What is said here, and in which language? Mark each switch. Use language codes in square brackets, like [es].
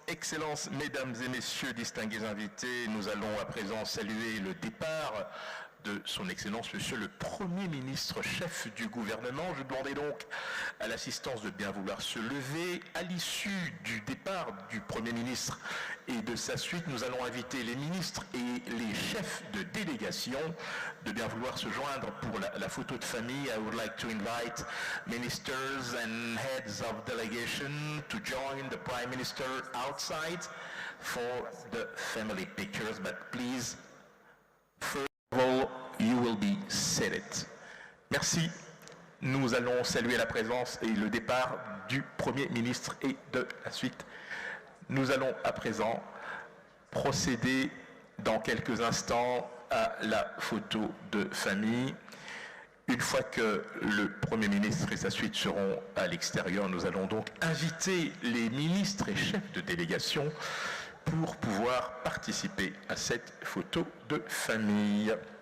[fr] Excellences, Mesdames et Messieurs distingués invités, nous allons à présent saluer le départ de son Excellence, Monsieur le Premier ministre, chef du gouvernement. Je demandais donc à l'assistance de bien vouloir se lever. À l'issue du départ du Premier ministre et de sa suite, nous allons inviter les ministres et les chefs de délégation de bien vouloir se joindre pour la photo de famille. [en] I would like to invite ministers and heads of delegation to join the Prime Minister outside for the family pictures, but please, first of all, you will be seated. [fr] Merci. Nous allons saluer la présence et le départ du Premier ministre et de la suite. Nous allons à présent procéder dans quelques instants à la photo de famille. Une fois que le Premier ministre et sa suite seront à l'extérieur, nous allons donc inviter les ministres et chefs de délégation pour pouvoir participer à cette photo de famille.